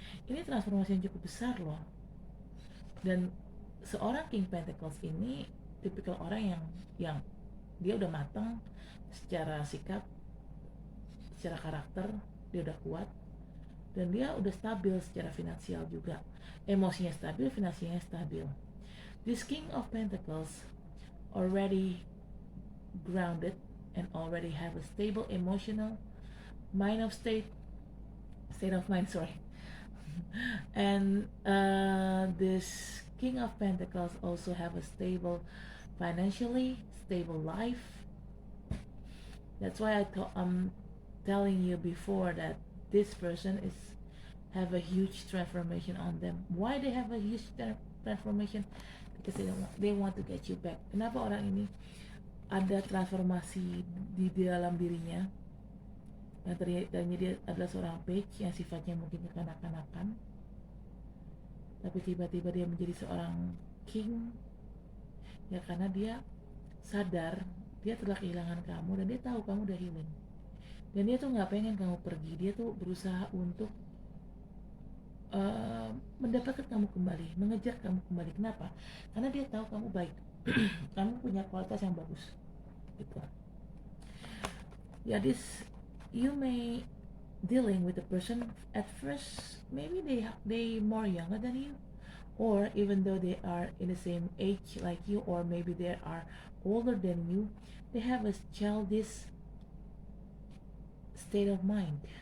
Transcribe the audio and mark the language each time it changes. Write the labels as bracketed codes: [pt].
[id] Ini transformasi yang cukup besar loh. Dan seorang King Pentacles ini tipikal orang yang dia udah matang secara sikap, secara karakter, dia udah kuat, dan dia udah stabil secara finansial juga. Emosinya stabil, finansialnya stabil. [en] This King of Pentacles already grounded and already have a stable emotional state of mind, sorry. And this King of Pentacles also have a stable financially stable life. That's why I'm telling you before that this person have a huge transformation on them. Why they have a huge transformation? Because they want to get you back. [id] Kenapa orang ini ada transformasi di dalam dirinya? Yang tadinya dia adalah seorang Page yang sifatnya mungkin kekanak-kanakan, tapi tiba-tiba dia menjadi seorang King, ya karena dia sadar dia telah kehilangan kamu dan dia tahu kamu udah healing, dan dia tuh nggak pengen kamu pergi. Dia tuh berusaha untuk mendapatkan kamu kembali, mengejar kamu kembali. Kenapa? Karena dia tahu kamu baik. Kamu punya kualitas yang bagus gitu. [en] Ya, you may dealing with a person at first, maybe they more younger than you, or even though they are in the same age like you, or maybe they are older than you, they have a childish state of mind.